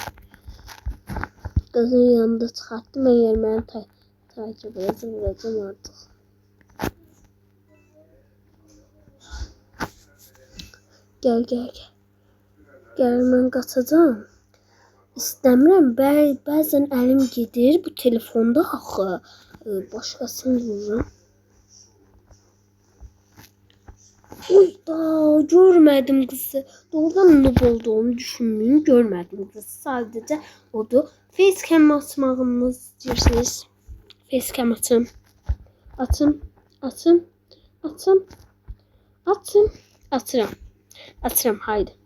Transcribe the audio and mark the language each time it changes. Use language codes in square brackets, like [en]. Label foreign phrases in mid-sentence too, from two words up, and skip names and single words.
[az] Qızın yanında çıxartdım, əgər məni takip edəcəm, vuracam artıq. Gəl. Gəl, mən qaçacağım. İstəmirəm, bəzən əlim gedir bu telefonda axı. [tr] Başkasını vururum. Da görmedim kızı. Doğrudan noob olduğunu düşünmeyin. Görmedim kızı. Sadece odur. Facecam açmağımı istiyorsunuz. [az] Facecam açın. Açıram. Haydi.